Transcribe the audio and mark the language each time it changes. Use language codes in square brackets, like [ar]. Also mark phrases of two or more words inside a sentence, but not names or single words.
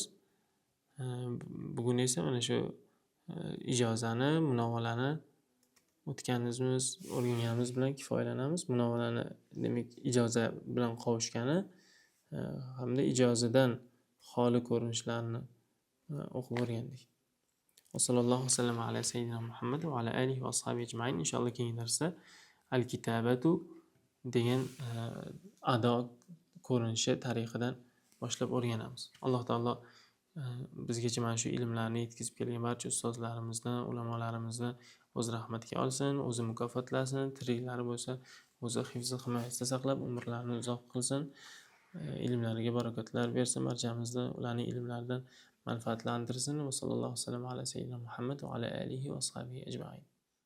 [uz] Bugun esa mana shu ijozani, munovalani o'tganimiz, o'rganganimiz bilan kifoyalanamiz. Munovalani demak ijoza bilan qovushgani hamda ijozadan xoli ko'rinishlarni o'qib o'rgandik. [ar] وصلى الله وسلم على سيدنا محمد وعلى آله وأصحابه أجمعين. [uz] Inshaalloh keyingi darsda al-kitabatu degan ado ko'rinishi tarixidan boshlab o'rganamiz. Alloh taolo bizgacha mana shu ilmlarni yetkazib kelgan barcha ustozlarimizni, ulamolarimizni o'z rahmatiga olsin, o'zi mukofotlasin, tiriklari bo'lsa, o'zi hifzi himoyasida saqlab, umrlarini uzoq qilsin, ilmlariga barakotlar bersin, barchamizni ularning ilmlaridan manfaatlantirsin. [ar] وصلى الله وسلم على سيدنا محمد وعلى آله وأصحابه أجمعين.